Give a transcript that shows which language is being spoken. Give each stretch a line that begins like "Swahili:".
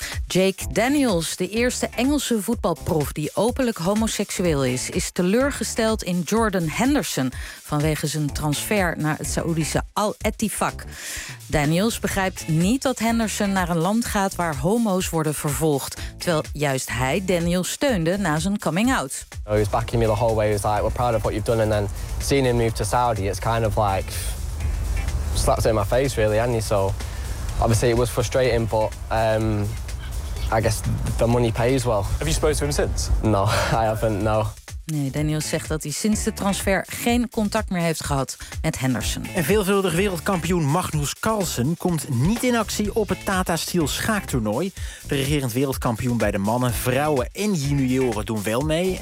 Dutch: Jake Daniels, de eerste Engelse voetbalprof die openlijk homoseksueel is, is teleurgesteld in Jordan Henderson vanwege zijn transfer naar het Saoedische Al-Ettifaq. Daniels begrijpt niet dat Henderson naar een land gaat waar homo's worden vervolgd, terwijl juist hij Daniels steunde na zijn coming out.
English: He was backing me the whole way. He was like, we're proud of what you've done, and then seeing him move to Saudi, it's kind of like slaps in my face, really, hasn't you? So obviously it was frustrating, but I guess the money pays well. Have you spoken to him since? No, I haven't, no.
Dutch: Nee, Daniels zegt dat hij sinds de transfer geen contact meer heeft gehad met Henderson. En veelvuldig wereldkampioen Magnus Carlsen komt niet in actie op het Tata Steel schaaktoernooi. De regerend wereldkampioen bij de mannen, vrouwen en junioren doen wel mee.